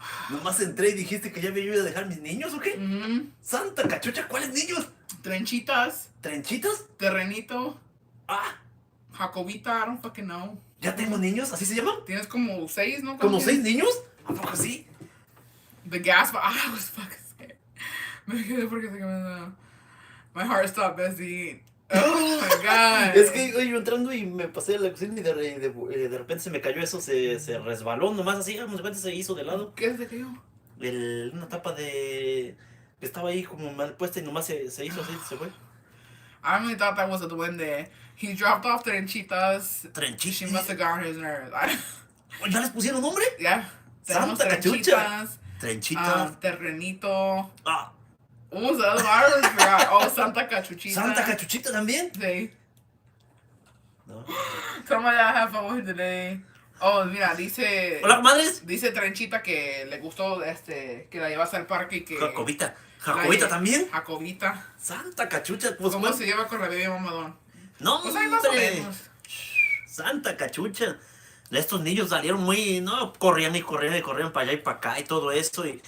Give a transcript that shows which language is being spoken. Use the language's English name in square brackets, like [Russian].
[Spanish] Nomás entré y dijiste que ya me iba a dejar mis niños, ¿o qué? Santa cachucha, ¿cuáles niños? Trenchitas. ¿Trenchitas? Terrenito. Ah. [English] Jacobita, I don't fucking know. [Spanish] ¿Ya tengo niños? ¿Así se llaman? Tienes como 6, ¿no? ¿Como 6 niños? ¿A poco sí? [English] The gas, I was fucking scared. [Spanish] Me quedé porque se quedó. [English] My heart stopped beating. Oh my god. [Spanish] Es que yo entrando y me pasé a la cocina y de repente se me cayó eso, se resbaló nomás así, de repente se hizo de lado. ¿Qué se cayó? Una tapa de... que estaba ahí como mal puesta y nomás se hizo así, se fue. [English] I really thought that was a duende. He dropped off Trenchitas. Trenchitas. She must have gotten his nerves. [Spanish] ¿Ya les pusieron nombre? [English] Yeah. [Spanish] Santa cachucha. Trenchitas. Terrenito. Ah. [English] What was the other one? I already forgot. Oh, Santa Cachuchita. [Spanish] ¿Santa Cachuchita también? Sí. No. [English] Somebody I have fun with today. [Spanish] Oh, mira, dice... Hola, comadres. Dice Trenchita que le gustó que la llevas al parque y que... Jacobita. ¿Jacobita también? Jacobita. Santa Cachucha. Pues, ¿Cómo se lleva con la bebé mamadón? No, pues hay más o menos. Santa Cachucha. Estos niños salieron muy... No, corrían y corrían y corrían para allá y para acá y todo eso.